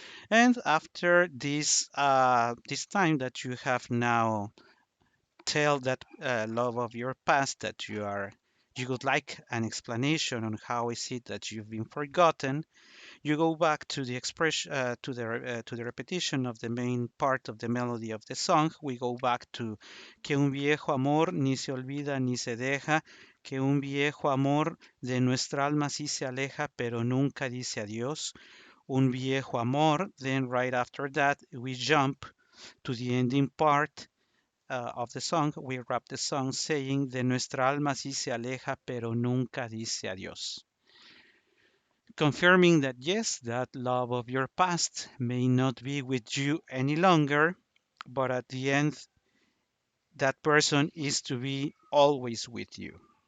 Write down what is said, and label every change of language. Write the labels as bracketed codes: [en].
[en] And after this time that you have now tell that love of your past that you would like an explanation on how is it that you've been forgotten, you go back to the expression to the repetition of the main part of the melody of the song. We go back to [es] que un viejo amor ni se olvida ni se deja, que un viejo amor de nuestra alma sí se aleja pero nunca dice adiós, un viejo amor. [en] Then right after that we jump to the ending part of the song. We wrap the song saying [es] de nuestra alma sí se aleja pero nunca dice adiós. [en] confirming that yes, that love of your past may not be with you any longer, but at the end, that person is to be always with you.